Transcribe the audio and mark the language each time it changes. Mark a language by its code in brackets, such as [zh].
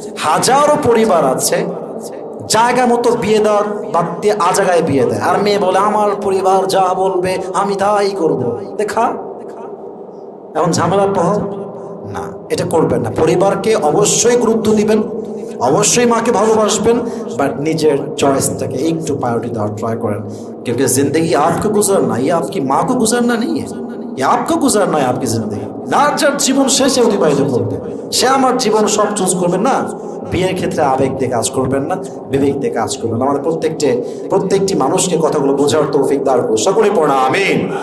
[bn] হাজারো পরিবার আছে জায়গা মতো বিয়ে দেওয়ার বাদ দিয়ে আ জায়গায় বিয়ে দেয়, আর মেয়ে বলে আমার পরিবার যা বলবে আমি তাই করবো। দেখা এখন ঝামেলা পহ না, এটা করবেন না। পরিবারকে অবশ্যই গুরুত্ব দিবেন, অবশ্যই মাকে ভালোবাসবেন, বাট নিজের চয়েসটাকে একটু প্রায়োরিটি দেওয়ার ট্রাই করেন। [hi] क्योंकि जिंदगी आपको गुजरना, ये आपकी माँ को गुजरना नहीं है, ये आपको गुजरना है आपकी जिंदगी। [bn] না যার জীবন শেষে অতিবাহিত করবে সে আমার জীবন সব চুজ করবেন না। বিয়ের ক্ষেত্রে আবেগ দিয়ে কাজ করবেন না, বিবেক দিয়ে কাজ করবেন। আমাদের প্রত্যেকটি মানুষকে কথাগুলো বোঝার তৌফিক দান করুন, সকলে পড়া আমিন।